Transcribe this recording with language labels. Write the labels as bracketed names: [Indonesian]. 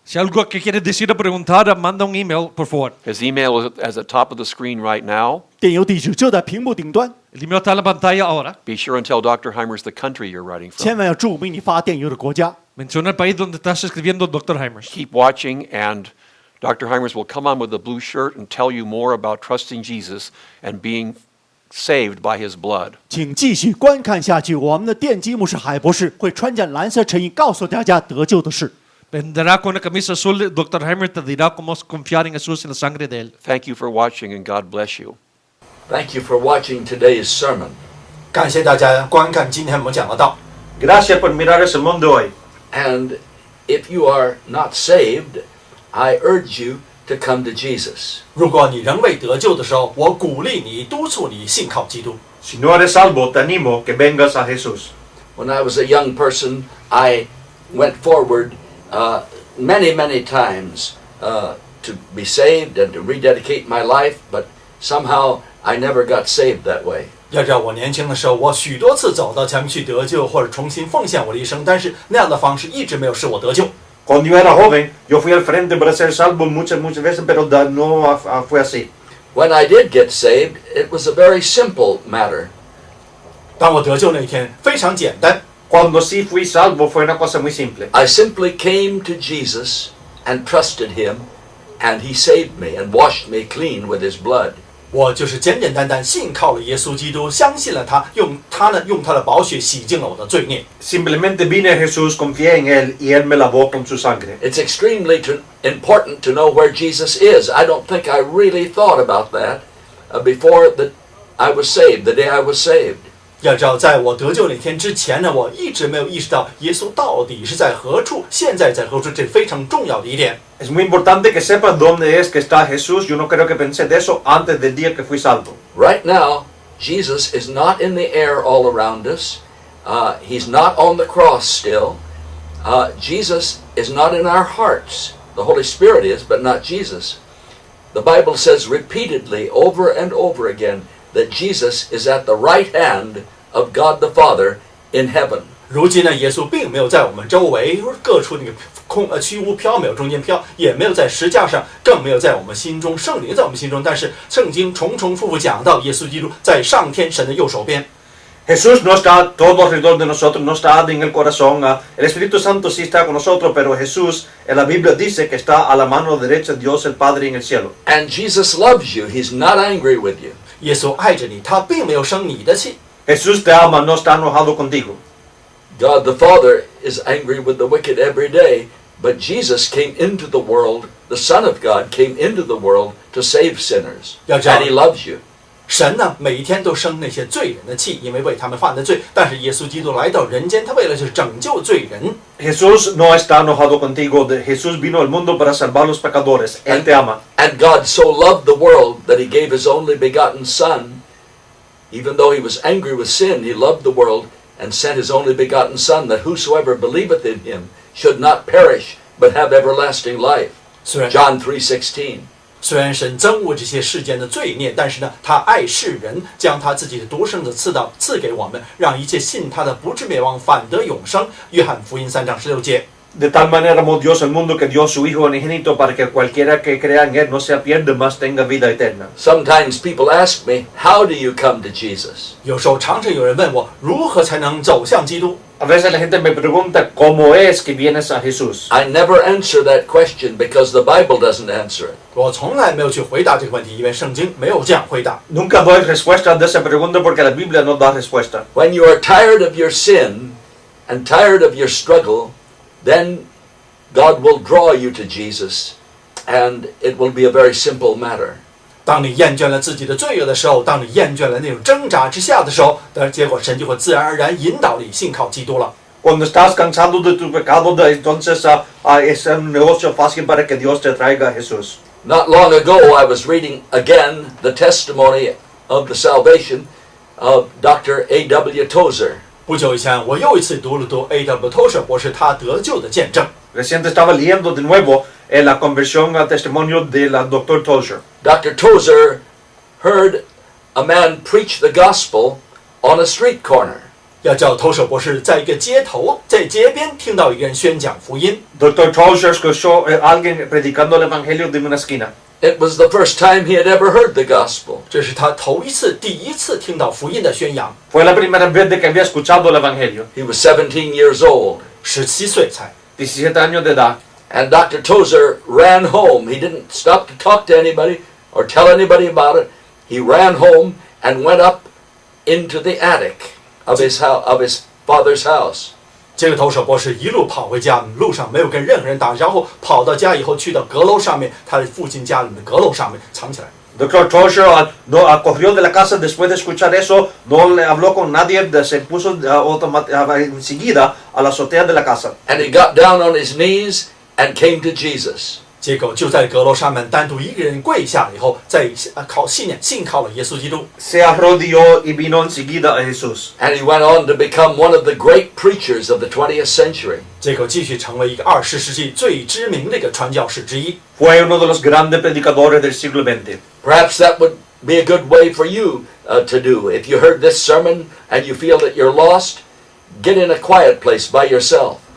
[Spanish] Si algo que quieres decir o preguntar, manda un email, por favor. [English] His email is at the top of the screen right now. [Chinese] 电邮地址就在屏幕顶端， [Spanish] El email está en la pantalla ahora. [English] Be sure and tell Dr. Hymers the country you're writing [Chinese] 千 [English] from. [Chinese] 万要注明你发电邮的国家。 [Spanish] Menciona el país donde estás escribiendo, Dr. Hymers. [English] Keep watching and Dr. Hymers will come on with a blue shirt and tell you more about trusting Jesus and being saved by his blood. [Chinese] 请继续观看下去，我们的奠基牧师海博士会穿件蓝色衬衣，告诉大家得救的事。 [Spanish] Vendrá con una camisa azul, Dr. Hymers te dirá cómo confiar en Jesús y en la sangre de él. [English] Thank you for watching and God bless you. Thank you for watching today's sermon. [Chinese] 感谢大家观看今天我们讲的道。 [Spanish] Gracias por mirar el sermón de hoy. [English] And if you are not saved, I urge you to come to Jesus. [Chinese] 如果你仍未得救的时候，我鼓励你、督促你信靠基督。 [Spanish] Si no eres salvo, te animo que vengas a Jesús. [English] When I was a young person, I went forward many times to be saved and to rededicate my life, but somehow I never got saved that way. [Chinese] 要知道，我年轻的时候，我许多次走到前面去得救，或者重新奉献我的一生，但是那样的方式一直没有使我得救。 [Spanish] Cuando yo era joven, yo fui al frente para ser salvo muchas veces, pero no fue así. [English] When I did get saved, it was a very simple matter. [Chinese] 当我得救那一天，非常简单。 [Spanish] Cuando sí fui salvo fue una cosa muy simple. [English] I simply came to Jesus and trusted him, and he saved me and washed me clean with his blood. [Chinese] 我就是简简单单信靠了耶稣基督，相信了他，用他的宝血洗净了我的罪孽。 [Spanish] Simplemente vine a Jesús, confié en Él y Él me lavó con su sangre. [English] It's extremely important to know where Jesus is. I don't think I really thought about that before that I was saved, the day I was saved. [Chinese] 要知道，在我得救那天之前呢，我一直没有意识到耶稣到底是在何处，现在在何处，这是非常重要的一点。 [Spanish] Es muy importante que sepas dónde es que está Jesús. Yo no creo que pensé de eso antes del día que fui salvo. [English] Right now, Jesus is not in the air all around us. He's not on the cross still. Jesus is not in our hearts. The Holy Spirit is, but not Jesus. The Bible says repeatedly, over and over again, that Jesus is at the right hand of God the Father in heaven. [Chinese] 如今呢，耶稣并没有在我们周围各处那个虚无缥缈中间飘，也没有在石架上，更没有在我们心中，圣灵在我们心中。但是圣经重复讲到，耶稣基督在上天神的右手边。 [Spanish] Jesús no está todo alrededor de nosotros, no está en el corazón. El Espíritu Santo sí está con nosotros, pero Jesús en la Biblia dice que está a la mano derecha de Dios el Padre en el cielo. [English] And Jesus loves you. He's not angry with you. [Chinese] 耶稣爱着你，他并没有生你的气。 [Spanish] Jesús te ama, no está enojado contigo. [English] God the Father is angry with the wicked every day, but Jesus came into the world, the Son of God came into the world to save sinners. And he loves you. [Chinese] 神呢，每一天都生那些罪人的气，因为为他们犯的罪。但是耶稣基督来到人间，他为了就是拯救罪人。 [Spanish] Jesús no está enojado contigo. Jesús vino al mundo para salvar los pecadores. Él te ama. [English] And God so loved the world that he gave his only begotten Son. Even though he was angry with sin, he loved the world and sent his only begotten Son, that whosoever believeth in him should not perish, but have everlasting life. John 3:16. [Chinese] 虽然神憎恶这些世间的罪孽，但是呢，他爱世人，将他自己的独生子赐给我们，让一切信他的不至灭亡，反得永生。约翰福音3章16节。 [Spanish] De tal manera amó Dios al mundo que dio su Hijo unigénito para que cualquiera que crea en él no se pierda, mas tenga vida eterna. [English] Sometimes people ask me, how do you come to Jesus? [Chinese] 有时候常常有人问我，如何才能走向基督？ [Spanish] A veces la gente me pregunta cómo es que vienes a Jesús. [English] I never answer that question because the Bible doesn't answer it. [Chinese] 我从来没有去回答这个问题，因为圣经没有这样回答。 [Spanish] Nunca doy respuesta de esa pregunta porque la Biblia no da respuesta. [English] When you are tired of your sin and tired of your struggle, then God will draw you to Jesus, and it will be a very simple matter. [Chinese] 当你厌倦了自己的罪恶的时候，当你厌倦了那种挣扎之下的时候，结果神就会自然而然引导你信靠基督了。 [Spanish] Cuando estás cansado de tu pecado, entonces es un negocio fácil para que Dios te traiga a Jesús. [English] Not long ago, I was reading again the testimony of the salvation of Dr. A.W. Tozer. [Chinese] 不久以前，我又一次读了A.W. Tozer 博士他得救的见证。 [Spanish] Reciente estaba leyendo de nuevo la conversión al testimonio del Dr. Tozer. [English] Dr. Tozer heard a man preach the gospel on a street corner. [Chinese] 要叫Tozer博士在一个街头，在街边听到一个人宣讲福音。 [Spanish] Dr. Tozer escuchó a alguien predicando el evangelio de una esquina. [English] It was the first time he had ever heard the gospel. [Chinese] 这是他第一次听到福音的宣扬。 [Spanish] Fue la primera vez de que había escuchado el evangelio. [English] He was 17 years old. [Chinese] 17岁才。 [Spanish] 17 años de edad. [English] And Dr. Tozer ran home. He didn't stop to talk to anybody or tell anybody about it. He ran home and went up into the attic of his father's house. [Chinese] 这个Tozer博士一路跑回家，路上没有跟任何人打招呼，跑到家以后去到阁楼上面，他的父亲家里的阁楼上面藏起来。 [Spanish] Dr. Tozer corrió de la casa después de escuchar eso, no le habló con nadie, se puso enseguida a la azotea de la casa. [English] And he got down on his knees and came to Jesus. [Chinese] 结果就在阁楼上面单独一个人跪下了以后，信靠了耶稣基督。 [Spanish] Se arrodilló y vino enseguida a Jesús. [English] And he went on to become one of the great preachers of the 20th century. [Chinese] 结果继续成为一个20世纪最知名的一个传教士之一。 [Spanish] Fue uno de los grandes predicadores del siglo XX. [English] Perhaps that would be a good way for you to do. If you heard this sermon and you feel that you're lost, get in a quiet place by yourself.